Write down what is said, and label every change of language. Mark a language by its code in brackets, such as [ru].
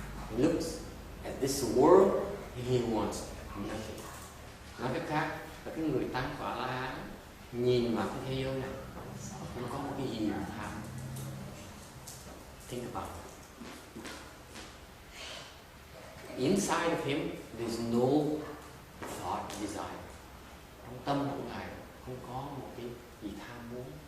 [en] He looks at this world, he wants nothing. [vi] Nói cách khác là cái người tăng quả La Hán nhìn vào cái thế giới này không có một cái gì mà tham. [en] Think about it. Inside of him, there's no thought, desire. [vi] Trong tâm của ngài không có một cái gì tham muốn.